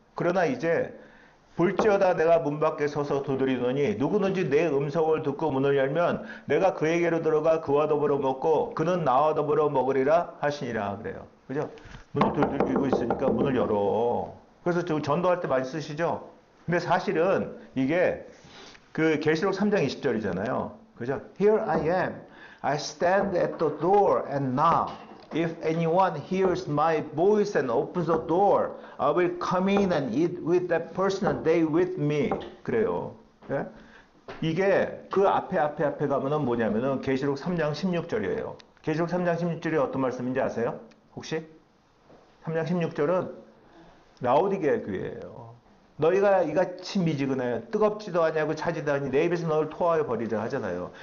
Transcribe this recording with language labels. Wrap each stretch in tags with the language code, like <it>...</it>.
<ko>그러나 이제 볼지어다 내가 문 밖에 서서 두드리노니 누구든지 내 음성을 듣고 문을 열면 내가 그에게로 들어가 그와 더불어 먹고 그는 나와 더불어 먹으리라 하시니라 그래요. 그죠? 문을 두드리고 있으니까 문을 열어. 그래서 저 전도할 때 많이 쓰시죠? 근데 사실은 이게 그 계시록 3장 20절이잖아요. 그죠?</ko> <en>Here I am. I stand at the door and knock. If anyone hears my voice and opens the door, I will come in and eat with that person and they with me.</en> <ko>그래요. 예? 이게 그 앞에 가면은 뭐냐면은 계시록 3장 16절이에요. 계시록 3장 16절이 어떤 말씀인지 아세요? 혹시? 3장 16절은 라오디게아 교회예요. 너희가 이같이 미지근해 뜨겁지도 아니하고 차지도 아니 내 입에서 너를 토하여 버리자 하잖아요.</ko>